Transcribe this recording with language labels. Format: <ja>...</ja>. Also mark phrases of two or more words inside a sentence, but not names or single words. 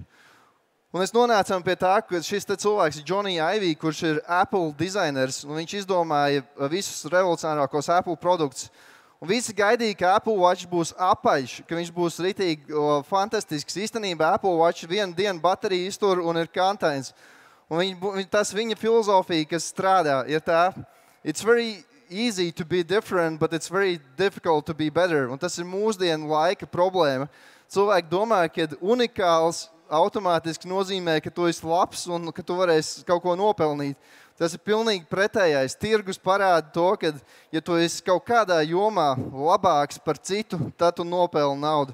<lv>Un mēs nonācām pie tā, ka šis cilvēks ir Johnny Ive, kurš ir Apple dizainers, un viņš izdomāja visus revolucionārākos Apple produktus. Un visi gaidīja, ka Apple Watch būs apaļš, ka viņš būs ritīgi fantastisks. Īstenībā Apple Watch 1 dienu bateriju iztur un ir kantains. Un tas viņa filozofija, kas strādā, ir tā,</lv> <en>it's very easy to be different, but it's very difficult to be better.</en> <lv>Un tas ir mūsdienu laika problēma. Cilvēki domā, ka unikāls automātiski nozīmē, ka tu esi labs un ka tu varēsi kaut ko nopelnīt. Tas ir pilnīgi pretējais. Tirgus parāda to, ka, ja tu esi kaut kādā jomā labāks par citu, tad tu nopelni naudu.</lv>